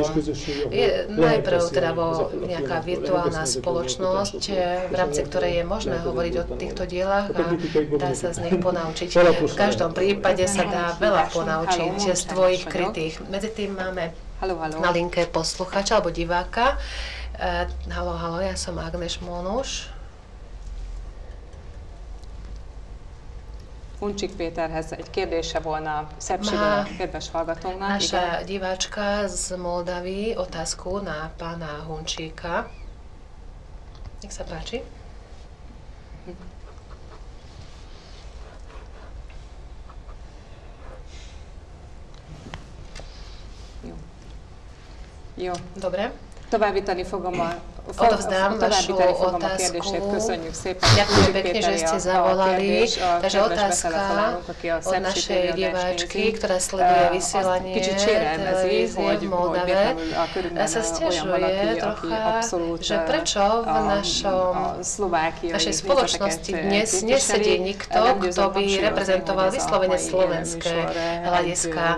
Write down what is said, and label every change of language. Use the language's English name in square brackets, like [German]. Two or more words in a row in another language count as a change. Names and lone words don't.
[Slovak] Je najprv teda nejaká virtuálna spoločnosť, v rámci ktorej je možné hovoriť o týchto dielach a dá sa z nich ponaučiť. V každom prípade sa dá veľa ponaučiť z tvojich krytých. Medzi tým máme na linke poslucháča alebo diváka. Halo, ja som Ágnes Mónus. [Hungarian] Huncsik Péterhez egy kérdése volna Szepsiből a kedves hallgatónknak. [Slovak] Naša diváčka z Moldavy otázku na pána Hunčíka. Nech sa páči. [Hungarian] Jó. [Slovak] Dobre. [Hungarian] Továbbítani fogom [Slovak] Odovzdám vašu otázku. Ďakujem pekne, že ste zavolali. Takže otázka od našej diváčky, ktorá sleduje vysielanie televízie v Moldave, sa sťažuje trocha, že prečo v našej spoločnosti dnes nesedí nikto, kto by reprezentoval vyslovene slovenské hľadiska.